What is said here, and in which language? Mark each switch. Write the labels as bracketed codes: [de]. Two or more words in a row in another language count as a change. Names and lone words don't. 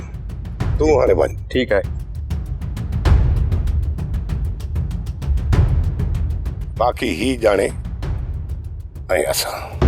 [sd] तू हाणे वञ। [hi] ठीक है। [sd] बाकी ही जाने ऐं असां।